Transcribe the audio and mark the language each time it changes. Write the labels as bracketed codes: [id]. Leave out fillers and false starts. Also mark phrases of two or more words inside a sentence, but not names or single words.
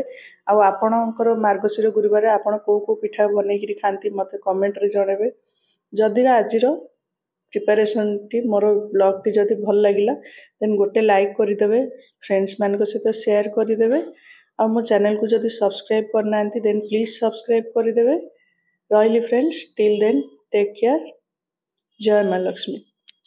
[or] ଆ ଆପଣଙ୍କର ମାର୍ଗଶିର ଗୁରୁବାର ରେ ଆପଣ କୁ ପିଠା ବନେଇକିରି ଖାନ୍ତି ମତେ କମେଣ୍ଟ ରେ ଜଣାବେ। ଯଦି ଆଜିର ପ୍ରିପରେସନ ଟି ମୋର ବ୍ଲଗ ଟି ଯଦି ଭଲ ଲାଗିଲା ଦେନ ଗୋଟେ ଲାଇକ କରିଦେବେ, ଫ୍ରେଣ୍ଡ୍ସ ମାନ ସହିତ ସେୟାର କରିଦେବେ। ଆ ମୋ ଚ୍ୟାନେଲ କୁ ଯଦି ସବସ୍କ୍ରାଇବ କରିନାହାନ୍ତି [en] then please subscribe [or] କରିଦେବେ। [en] रहिली friends, till then take care। [or] ଜୟ ମା ଲକ୍ଷ୍ମୀ।